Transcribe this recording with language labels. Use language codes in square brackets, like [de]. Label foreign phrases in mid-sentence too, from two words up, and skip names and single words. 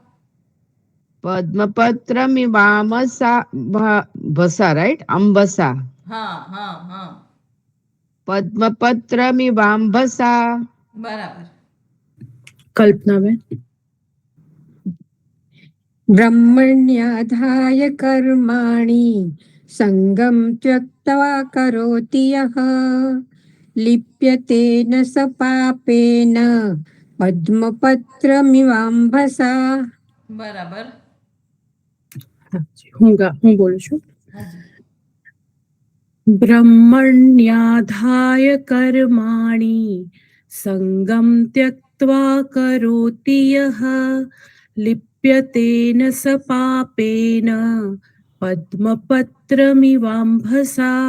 [sa] पद्मपत्रमिवांभसा भसा રાઈટ અંબસા. હા હા હા. પદ્મપત્રમિવાંભસા. [gu] બરાબર. કલ્પનાબેન. [sa] ब्रह्मण्याधाय कर्माणि सङ्गं त्यक्त्वा करोति यः लिप्यते न स पापेन पद्मपत्रमिवाम्भसा. [gu] બરાબર. હું બોલું છું. હાજી. [sa] ब्रह्मण्याधाय कर्माणि संगम त्यक्त्वा करोति यः लिप्यतेन स पापेन पद्मपत्रमिवांभसा.